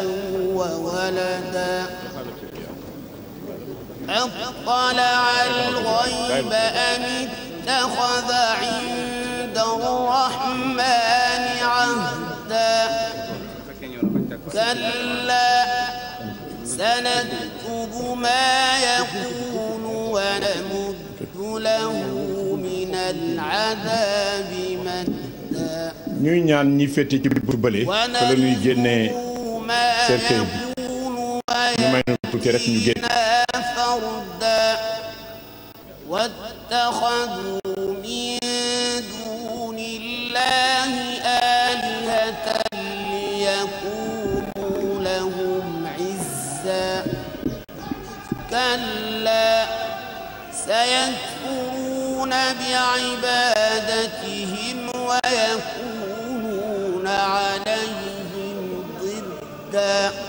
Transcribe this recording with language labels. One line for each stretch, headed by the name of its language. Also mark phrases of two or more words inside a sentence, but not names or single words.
Arabic: وولدا أطلع الغيب ريب أم اتخذ عند الرحمن عهدا كلا سنكتب ما يقول ونمد له من العذاب مدا
Wolof: ñuy ñaan ñi féete ci biir bële fa la ñuy génnee cercueil bi ñu may nu tuuti rek ñu génn
Arabic: فردا واتخذوا من دون الله آلهة ليكونوا لهم عزا كلا سيكفرون بعبادتهم ويكونون عليهم ضدا